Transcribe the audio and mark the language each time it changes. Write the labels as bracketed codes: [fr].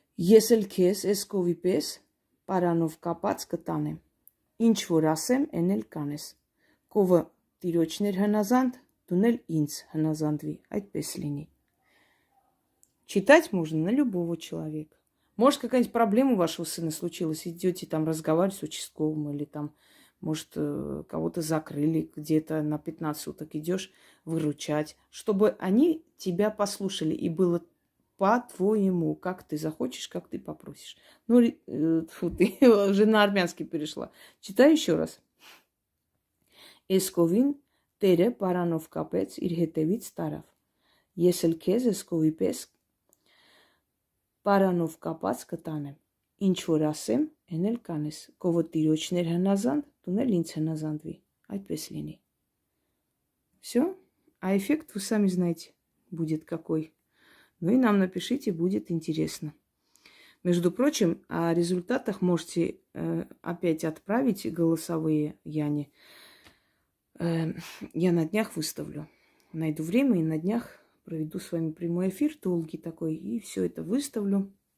[hy] Ես էլ քեզ էսկովի պես պարանով կապած կտանեմ։ Ինչ որ ասեմ, են էլ կանես։ Կովը տիրոջներ հնազանդ, դուն էլ ինձ հնազանդվի, այդպես լինի։ [ru] Читать можно на любого человека. Может, какая-нибудь проблема у вашего сына случилась, идете там разговаривать с участковым или там, может, кого-то закрыли где-то на 15 суток, идешь выручать, чтобы они тебя послушали и было по-твоему, как ты захочешь, как ты попросишь. Ну, ты уже на армянский перешла. Читай еще раз. [hy] Էսկովին տերը պարանով կապեց իր հետևից տարավ։ Ես էլ քեզ էսկովի պես պարանով կապած կտանեմ։ Ինչ որ ասեմ, են էլ կանես։ Կովը տիրոջներ հնազանդ, դուն էլ ինձ հնազանդվի։ Այդպես լինի։ [ru] Все? А эффект вы сами знаете, будет какой. Ну и нам напишите, будет интересно. Между прочим, о результатах можете опять отправить голосовые Яне. Я на днях выставлю. Найду время и на днях проведу с вами прямой эфир, долгий такой, и все это выставлю.